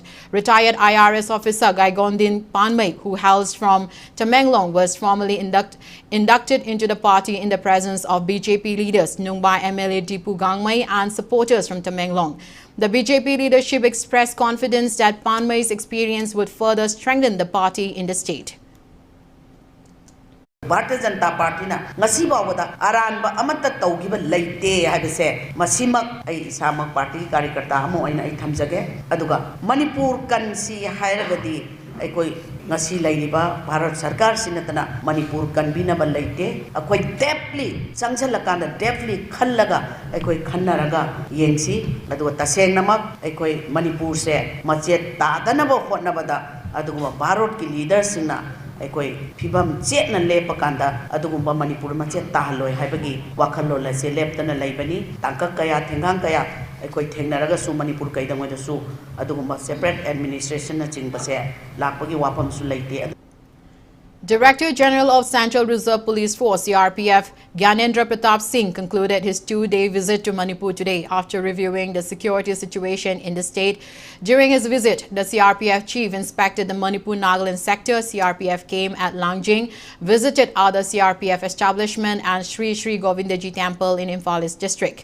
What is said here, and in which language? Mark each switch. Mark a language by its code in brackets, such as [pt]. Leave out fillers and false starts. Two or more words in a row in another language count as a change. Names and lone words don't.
[en] Retired IRS officer Gaigondin Panmay, who hails from Tamenglong, was formally inducted into the party in the presence of BJP leaders Nungbai MLA Dipu Gangmay and supporters from Tamenglong. The BJP leadership expressed confidence that Panmay's experience would further strengthen the party in the state. [mni] Bharatiya Janata Party na ngasi bawda aranba amata tawgiba leite habise masimak ai isamak party karyakarta amo aina ai thamjage aduga Manipur kansi hairagadi ai koi ngasi lairiba Bharat Sarkar sinatana Manipur kanbinaba leite akoi deeply sangjalakanda deeply khallaga ai koi khannaraga yengsi aduga tasengnamak ai koi Manipur se machet tadanaba hotnabada aduga Bharat ki leaders singna aikoi phibam chetna lepakanda adugumba Manipur machet tahloi haibagi wakhalo la se leptana leibani tangka kaya thengang kaya aikoi thengnaraga su Manipur kaidangoi da su adugumba [en] separate administration [mni] na chingbase lakpagi wapam su leite. [en] Director General of Central Reserve Police Force (CRPF) Gyanendra Pratap Singh concluded his two-day visit to Manipur today after reviewing the security situation in the state. During his visit, the CRPF chief inspected the Manipur-Nagaland sector. CRPF came at Langjing, visited other CRPF establishment and Sri Sri Govindaji Temple in Imphal East district.